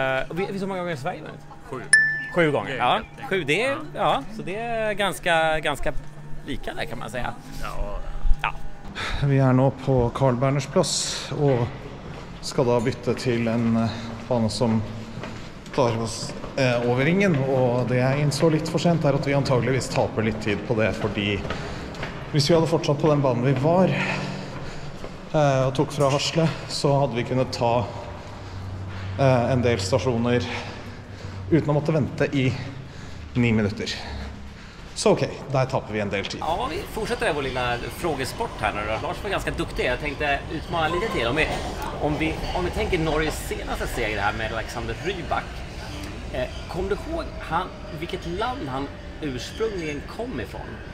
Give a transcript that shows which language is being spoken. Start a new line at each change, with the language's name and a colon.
Swedish: Vet du hur många gånger Sverige vunnit? 7. 7 gånger, ja. 7, så det ganska lika där kan man säga. Ja.
Norwegian: Vi nå på Carl Berners plass og skal da bytte til en bane som tar oss over ringen, og det jeg innså litt for sent at vi antageligvis taper litt tid på det, fordi hvis vi hadde fortsatt på den banen vi var og tok fra Hasle, så hadde vi kunnet ta en del stasjoner uten å måtte vente I 9 minuter.
Swedish: Så okej, där tappar vi en del tid. Ja, vi fortsätter vår lilla frågesport här nu då. Lars var ganska duktig. Jag tänkte utmana lite till. Om vi tänker Norges senaste seger här med Alexander Rybak. Kom du ihåg vilket land han ursprungligen kom ifrån?